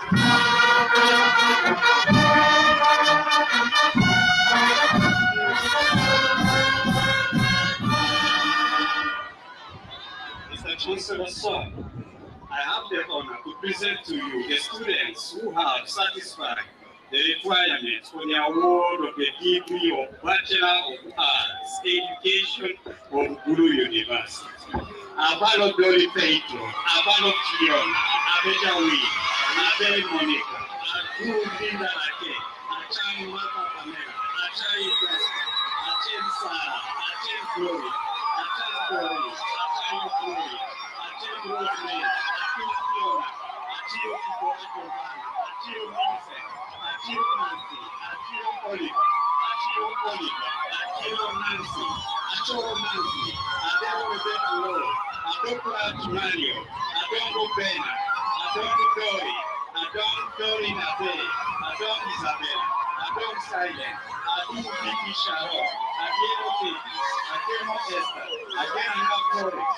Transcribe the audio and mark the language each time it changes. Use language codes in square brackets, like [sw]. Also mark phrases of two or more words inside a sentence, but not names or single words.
[en] Mr. Chancellor, sir, I have the honor to present to you the students who have satisfied the requirements for the award of the degree of Bachelor of Arts Education of Gulu University. Abalo Glory Pedro, Abalo Kion, Abejawi, Abel Monica, Adu Linda Ake, Achai Mata Pamela, Achai Jessica, Achai Sarah, Achai Glory, Achai Glory, Achai Glory, Achai Rosemary, Achai Fiona, Achai Kikoa Giovanna, Achai Vincent, Achai Nancy, Achai Oliver, Achai Oliver, Achai Nancy, Achai Nancy, Adele Rebecca Lord, Adokla Mario, Adongo Bena, Adongo Dory, Adon Dory Nabe, Adon Isabella, Adon Silent, Adon Vicky Sharon, Adeno Baby, Adeno Esther, Adeno Flores,